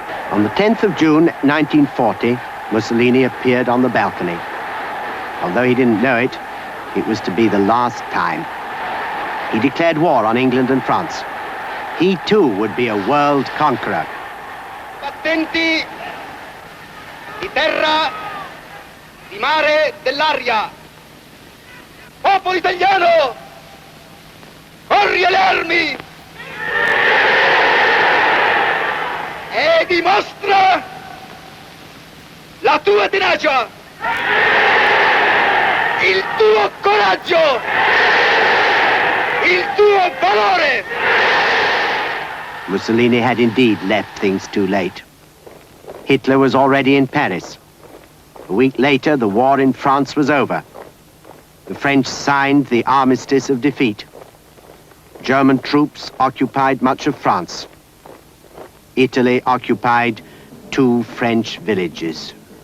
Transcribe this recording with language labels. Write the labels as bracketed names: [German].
[English] On the 10th of June, 1940, Mussolini appeared on the balcony. Although he didn't know it, it was to be the last time. He declared war on England and France. He too would be a world conqueror. [Italian] Attenti di terra, di mare, dell'aria. Popolo italiano, corri alle armi e dimostra la tua tenacia, il tuo coraggio, il tuo valore. [English] Mussolini had indeed left things too late. Hitler was already in Paris. A week later, the war in France was over. The French signed the armistice of defeat. German troops occupied much of France. Italy occupied 2 French villages.